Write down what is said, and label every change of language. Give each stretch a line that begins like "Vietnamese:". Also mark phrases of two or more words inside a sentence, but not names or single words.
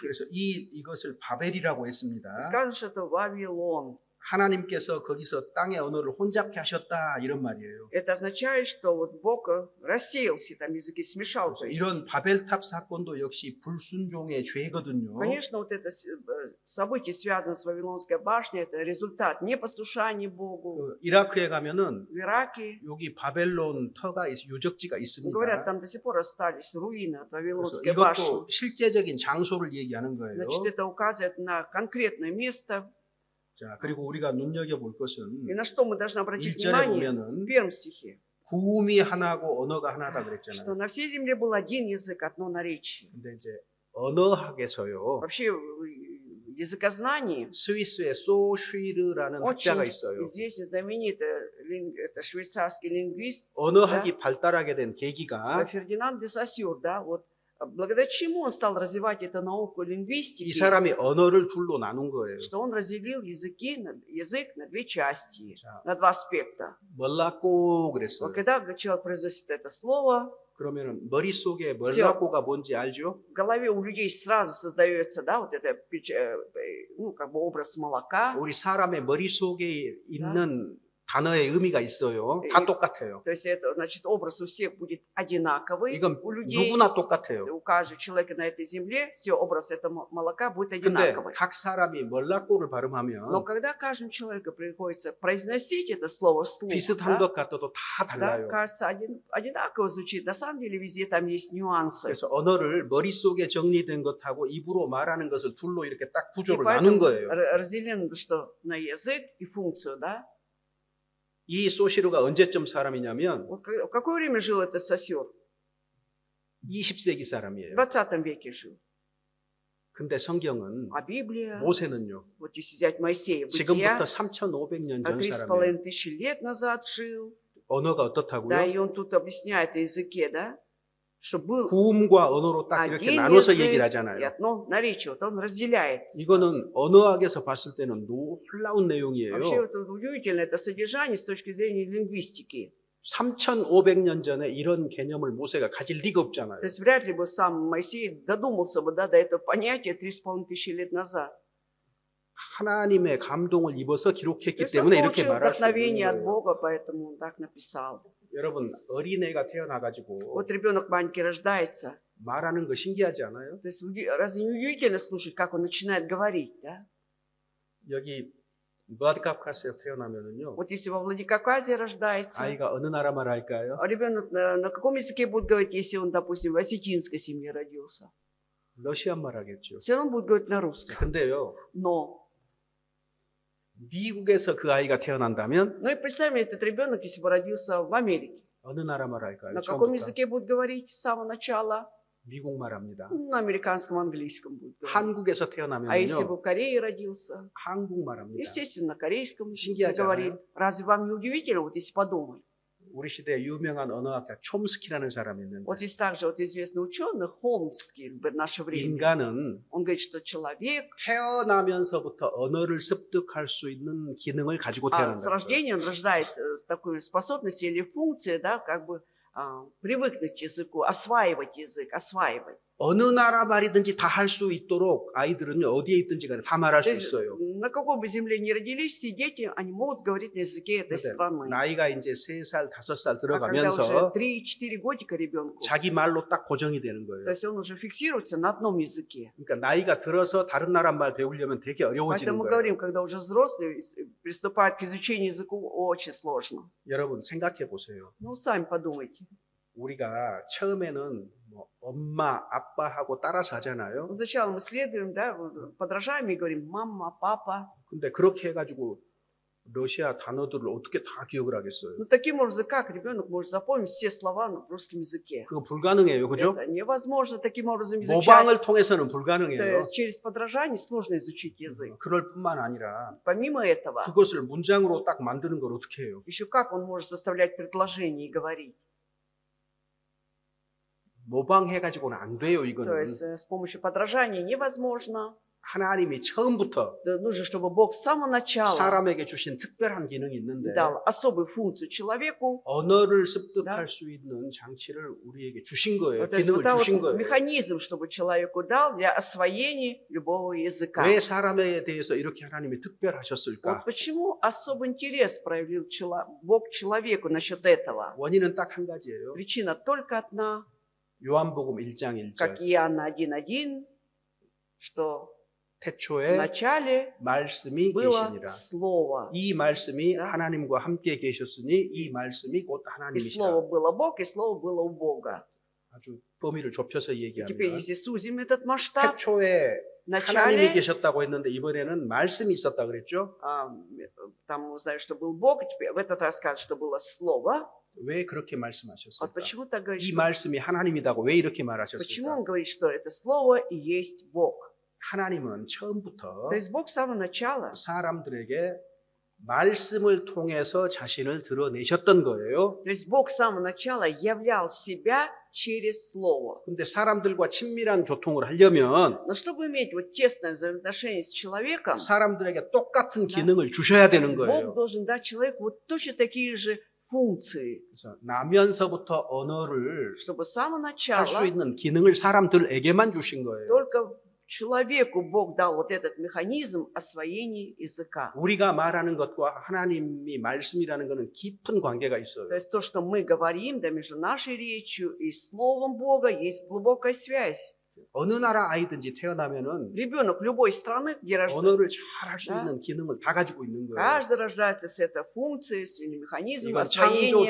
Korean: 그래서 이것을 바벨이라고 했습니다.
Russian: И сказано, что это Вавилон.
Korean: 하나님께서 거기서 땅의 언어를 혼잡케 하셨다 이런 말이에요.
Russian: Это означает, что вот Бог рассеял все там языки, смешал. То есть,
Korean: 이런 바벨탑 사건도 역시 불순종의 죄거든요.
Russian: конечно, вот это событие, связанное с Вавилонской башней, это результат непослушания Богу.
Korean: 그 이라크에 가면은
Russian: В Ираке,
Korean: 여기 바벨론 터가 유적지가 있습니다.
Russian: говорят, там до сих пор остались руины от
Korean: 그래서
Russian: Вавилонской башни.
Korean: 이것도 실제적인 장소를 얘기하는 거예요.
Russian: Значит, это указывает на конкретное место.
Korean: 자, 그리고 우리가 눈여겨볼 것은
Russian: И на что мы должны обратить
Korean: 1절에
Russian: внимание? В
Korean: 보면은
Russian: первом стихе.
Korean: 구음이 하나고 언어가 하나다
Russian: Что
Korean: 그랬잖아요.
Russian: на всей земле был один язык, одно наречие.
Korean: 근데 이제 언어학에서요.
Russian: Вообще в языкознании
Korean: 스위스의 소쉬르라는
Russian: очень
Korean: 학자가 있어요.
Russian: известный, знаменитый это швейцарский лингвист
Korean: 언어학이 발달하게 된 계기가
Russian: Фердинанд де Сосюр, да, вот благодаря чему он стал развивать эту науку
Korean: 이
Russian: лингвистики,
Korean: 사람이 언어를 둘로 на눈 거예요.
Russian: что он разделил язык на две части,
Korean: 자,
Russian: на два аспекта.
Korean: 멀라꼬
Russian: Вот
Korean: 그랬어요.
Russian: когда человек произносит это слово,
Korean: 그러면은 머릿속에 멀라꼬가 뭔지 알죠?
Russian: в голове у людей сразу создается, да, вот это, ну, как бы образ молока.
Korean: 우리 사람의 머릿속에 있는 단어의 의미가 있어요. 다 똑같아요.
Russian: То есть это, значит, образ у всех будет одинаковый,
Korean: 이건
Russian: у людей,
Korean: 누구나 똑같아요.
Russian: у каждого человека на этой земле, все образ этого молока будет
Korean: 근데
Russian: одинаковый.
Korean: 각 사람이 멀라꼬를
Russian: Но
Korean: 발음하면
Russian: когда каждому человеку приходится произносить это слово вслух,
Korean: 비슷한
Russian: да,
Korean: 것 같아도 다
Russian: да,
Korean: 달라요.
Russian: кажется, одинаково звучит. На самом деле везде там есть нюансы.
Korean: 그래서 언어를 머릿속에 정리된 것하고 입으로 말하는 것을 둘로 이렇게 딱
Russian: И
Korean: 구조를 나눈
Russian: поэтому
Korean: 거예요.
Russian: разделено, что на язык и функцию, да.
Korean: 이 소시르가 언제쯤 사람이냐면
Russian: Вот в какое время жил этот Сосюр?
Korean: 20세기
Russian: В
Korean: 사람이에요.
Russian: 20 веке жил.
Korean: 근데 성경은
Russian: А Библия,
Korean: 모세는요.
Russian: вот если взять Моисея, Бытия,
Korean: 지금부터 3,500년 전
Russian: 3,500
Korean: 사람이에요.
Russian: тысяч лет назад жил.
Korean: 언어가
Russian: Да,
Korean: 어떻다고요?
Russian: и он тут объясняет о языке, да, что был
Korean: 구음과 언어로 딱 이렇게
Russian: один
Korean: 나눠서
Russian: язык
Korean: 얘기를
Russian: и
Korean: 하잖아요.
Russian: одно наречие. Вот он разделяет.
Korean: 이거는 언어학에서 봤을 때는 놀라운 내용이에요.
Russian: Вообще это удивительно, это содержание с точки зрения лингвистики.
Korean: 3,500년 전에 이런 개념을 모세가 가질 리가 없잖아요.
Russian: То есть вряд ли бы сам Моисей додумался бы, да, до этого понятия 3500 лет назад.
Korean: 하나님의 감동을 입어서
Russian: То
Korean: 기록했기
Russian: есть он
Korean: 때문에 이렇게
Russian: получил
Korean: 말할 수 있는
Russian: вдохновение от
Korean: 거예요.
Russian: Бога, поэтому он так написал.
Korean: 여러분, 어린애가 태어나가지고
Russian: Вот ребенок маленький рождается.
Korean: 말하는 거 신기하지 않아요?
Russian: То есть разве не удивительно слушать, как он начинает говорить, да?
Korean: 여기 블라디카프카스에 태어나면은요,
Russian: Вот если во Владикавказе рождается,
Korean: 아이가 어느 나라 말 할까요?
Russian: а ребенок на каком языке будет говорить, если он, допустим, в осетинской семье родился?
Korean: 러시안 말 하겠죠.
Russian: Все равно будет говорить на русском.
Korean: 근데요,
Russian: Но,
Korean: 미국에서 그 아이가 태어난다면
Russian: ну и представим, этот ребенок, если бы родился в Америке,
Korean: 어느 나라 말 할까요?
Russian: на каком
Korean: 처음부터
Russian: языке будет говорить с самого начала?
Korean: 미국 말 합니다.
Russian: На американском, английском будет говорить.
Korean: 한국에서
Russian: А если бы
Korean: 태어나면요,
Russian: в Корее родился?
Korean: 한국 말 합니다.
Russian: Естественно, на корейском 신기하잖아요. говорит. Разве вам не удивительно, вот если подумать?
Korean: 우리 시대에 유명한 언어학자 촘스키라는 사람이 있는데
Russian: Вот есть также вот известный ученый Холмский в наше время.
Korean: 인간은
Russian: Он говорит, что человек
Korean: 태어나면서부터 언어를 습득할 수 있는 기능을 가지고
Russian: с
Korean: 태어난다.
Russian: рождения он рождается с такой способностью или функцией, да, как бы привыкнуть к языку, осваивать язык, осваивать.
Korean: 어느 나라 말이든지 다 할 수 있도록 아이들은요, 어디에 있든지 간에 다 말할
Russian: То
Korean: 수
Russian: есть,
Korean: 있어요.
Russian: на какой бы земле ни родились, все дети, они могут говорить на языке этой
Korean: 그런데
Russian: страны.
Korean: 나이가 이제 3살, 5살
Russian: А когда уже
Korean: 들어가면서
Russian: 3-4 годика ребенку,
Korean: 자기 말로 딱 고정이 되는
Russian: то
Korean: 거예요.
Russian: есть он уже фиксируется на одном языке.
Korean: 그러니까 나이가 들어서 다른 나라 말 배우려면 되게 어려워지는
Russian: Поэтому мы
Korean: 거예요.
Russian: говорим, когда уже взрослые приступают к изучению языка, очень сложно.
Korean: 여러분 생각해 보세요.
Russian: Ну, сами подумайте.
Korean: 우리가 처음에는 뭐 엄마, 아빠하고 따라서 하잖아요.
Russian: Вот сначала мы следуем, да, подражаем и говорим «мама», «папа».
Korean: 근데 그렇게 해가지고 러시아 단어들을 어떻게 다 기억을 하겠어요?
Russian: Ну, таким образом, как ребенок может запомнить все слова в русском языке?
Korean: 그거 불가능해요, 그죠?
Russian: Это невозможно таким образом изучать.
Korean: 모방을 통해서는
Russian: То
Korean: 불가능해요.
Russian: есть через подражание сложно изучить язык.
Korean: 그럴 뿐만 아니라
Russian: Помимо этого,
Korean: 그것을 문장으로 딱 만드는 걸 어떻게 해요?
Russian: еще как он может составлять предложения и говорить?
Korean: 모방해가지고는 안 돼요,
Russian: То
Korean: 이거는.
Russian: есть с помощью подражания невозможно.
Korean: 하나님이 처음부터
Russian: Да, нужно, чтобы Бог с самого начала
Korean: 사람에게 주신 특별한 기능이 있는데
Russian: дал особую функцию человеку.
Korean: 언어를 습득할
Russian: Да.
Korean: 수 있는 장치를 우리에게 주신 거예요.
Russian: То есть
Korean: 기능을
Russian: вот
Korean: 주신
Russian: этот
Korean: 거예요.
Russian: механизм, чтобы человеку дал для освоения любого языка.
Korean: 왜 사람에 대해서 이렇게 하나님이
Russian: Вот
Korean: 특별하셨을까?
Russian: почему особый интерес проявил Бог человеку насчет этого.
Korean: 원인은 딱 한 가지예요.
Russian: Причина только одна,
Korean: 요한복음 1장 1절.
Russian: как Иоанна 1:1, что в
Korean: 태초에
Russian: начале
Korean: 말씀이
Russian: было
Korean: 계시니라.
Russian: Слово.
Korean: 이 말씀이
Russian: Да.
Korean: 하나님과 함께 계셨으니 이 말씀이 곧
Russian: И
Korean: 하나님이시라.
Russian: Слово было Бог, и Слово было у Бога.
Korean: 아주 범위를 좁혀서
Russian: И теперь,
Korean: 얘기하면
Russian: если сузим этот масштаб,
Korean: 태초에
Russian: в
Korean: 하나님이
Russian: начале
Korean: 계셨다고 했는데 이번에는 말씀이 있었다 그랬죠?
Russian: там мы знаем, что был Бог, и теперь в этот раз скажут, что было Слово.
Korean: 왜 그렇게
Russian: Вот
Korean: 말씀하셨을까?
Russian: почему так говорит,
Korean: 이
Russian: что-
Korean: 말씀이 하나님이다고 왜 이렇게
Russian: почему
Korean: 말하셨을까?
Russian: он говорит, что это Слово и есть Бог?
Korean: 하나님은 처음부터
Russian: То есть Бог с самого начала
Korean: 사람들에게 말씀을 통해서 자신을 드러내셨던 거예요.
Russian: То есть Бог с самого начала являл себя через Слово.
Korean: 근데 사람들과 친밀한 교통을 하려면
Russian: Но чтобы иметь вот тесное взаимоотношение с человеком,
Korean: 사람들에게 똑같은
Russian: Да.
Korean: 기능을 주셔야 되는
Russian: Бог
Korean: 거예요.
Russian: должен дать человеку вот точно такие же функции,
Korean: 그래서 나면서부터 언어를
Russian: чтобы с самого
Korean: 할 수
Russian: начала
Korean: 있는 기능을 사람들에게만 주신 거예요.
Russian: только человеку Бог дал вот этот механизм освоения языка.
Korean: 우리가 말하는 것과 하나님이 말씀이라는 것은 깊은 관계가 있어요.
Russian: То есть то, что мы говорим, да, между нашей речью и Словом Бога есть глубокая связь.
Korean: 어느 나라 아이든지 태어나면은
Russian: Ребенок любой страны, где рождается,
Korean: 언어를 잘 할 수
Russian: Да.
Korean: 있는 기능을 다 가지고 있는 거예요.
Russian: каждый рождается с этой функцией, с механизмом
Korean: 이건
Russian: освоения